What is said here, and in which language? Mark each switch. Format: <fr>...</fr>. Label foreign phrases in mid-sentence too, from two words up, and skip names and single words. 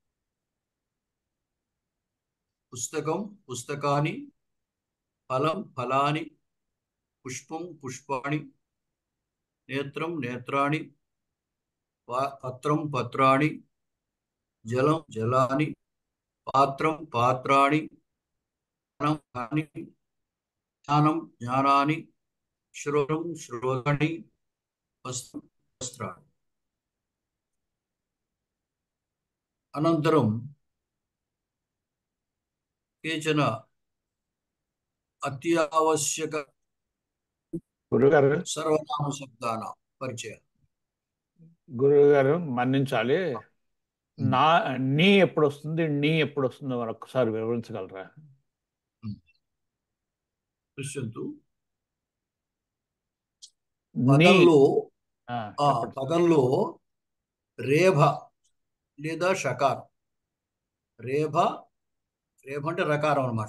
<sa>पुस्तकं पुस्तकानि, फलं फलानि, पुष्पं पुष्पाणि, नेत्रं नेत्राणि, पत्रं पत्राणि, जलं जलानि, पात्रं पात्राणि, ज्ञानं ज्ञानि, ज्ञानं ज्ञानानि, श्रोत्रं श्रोत्राणि, वस्त्रं वस्त्राणि. अनन्तरं केचन अत्यावश्यक</sa> <te>గురుగారు</te> <sa>सर्वनाम शब्दानां పరిచయం.</sa> <te>గురువు గారు మన్నించాలి. నా నీ ఎప్పుడు వస్తుంది, నీ ఎప్పుడు వస్తుందో మరొకసారి వివరించగలరా?</te> <sa>పశ్యంతు</sa> <te>నీ పదంలో పదంలో రేభ లేదా షకారం, రేభ అంటే రకారం అన్నమాట.</te>